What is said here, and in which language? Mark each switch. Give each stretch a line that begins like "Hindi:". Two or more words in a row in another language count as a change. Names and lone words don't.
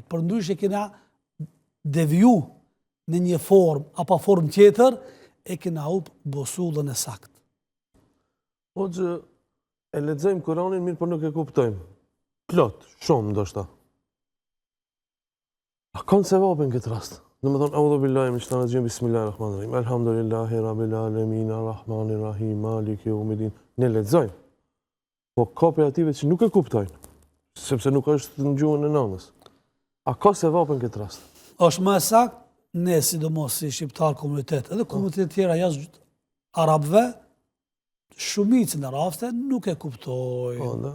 Albanian: Përndryshe kena deviju në një formë apo formë tjetër e kena hup bosullën e saktë. Hoxhë, e lexojmë Kur'anin mirë, por nuk e kuptojmë. Plot, shumë ndoshta. A kanë sevapin këtë rast?
Arabic: Domethënë, أعوذ بالله من الشيطان الرجيم بسم الله الرحمن الرحيم. الحمد لله رب العالمين الرحمن الرحيم مالك يوم الدين.
Albanian: Ne lexojmë. Po ka operative që nuk e kuptojnë, sepse nuk është në gjuhën e nënës. A ka sevapin këtë rast? Është më saktë, ne sidomos si shqiptar komunitet, edhe komunitetet tjera jashtë arabëve, shumicën e raste nuk e kuptojnë.